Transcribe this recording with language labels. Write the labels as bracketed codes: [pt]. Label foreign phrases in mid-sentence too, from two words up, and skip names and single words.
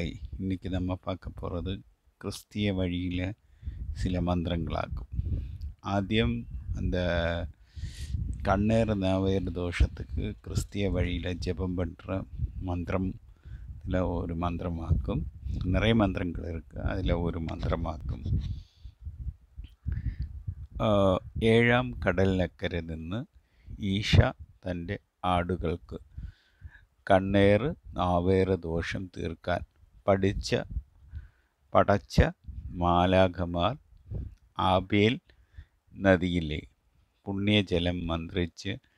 [ta] இன்றைக்கி நம்ம பார்க்க போகிறது கிறிஸ்திய வழியில் சில மந்திரங்களாகும். ஆദ്യം அந்த கண்ணேறு நாவேறு தோஷத்துக்கு கிறிஸ்திய வழியில் ஜெபம் பண்ணுற மந்திரத்தில் ஒரு மந்திரமாக்கும். நிறைய மந்திரங்கள் இருக்குது, அதில் ஒரு மந்திரமாக்கும். [ml] ഏഴാം കടലിനക്കരെ നിന്ന് ഈശ തൻ്റെ ആടുകൾക്ക് കണ്ണേറ് നാവേറ് ദോഷം തീർക്കാൻ പടച്ച മാലാഖമാർ ആബേൽ നദിയിലെ പുണ്യജലം മന്ത്രിച്ച്